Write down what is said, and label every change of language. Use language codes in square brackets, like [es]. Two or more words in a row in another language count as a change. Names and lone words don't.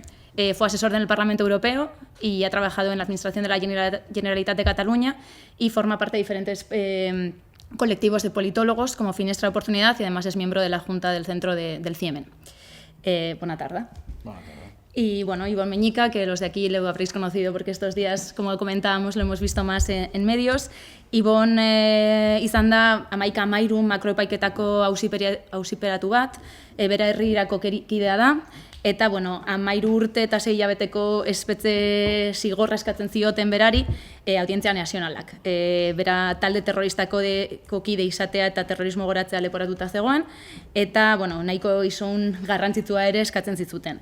[es] Fue asesor en el Parlamento Europeo y ha trabajado en la Administración de la Generalitat de Cataluña y forma parte de diferentes colectivos de politólogos como Finestra de Oportunidad y además es miembro de la Junta del Centro del CIEMEN. Buena tarde. Buena tarde. Y Ivonne Meñica, que los de aquí lo habréis conocido porque estos días, como comentábamos, lo hemos visto más en medios. [eu] Ivonne izan da hamaika hamahiru makroepaiketako auziperatu bat, bera herrirako kidea da, eta 13 urte eta 6 hilabeteko espetxe zigorra eskatzen zioten berari Audientzia Nazionalak. Bera talde terroristako kide izatea eta terrorismo goratzea leporatuta zegoen, eta nahiko isun garrantzitsua ere eskatzen zizuten.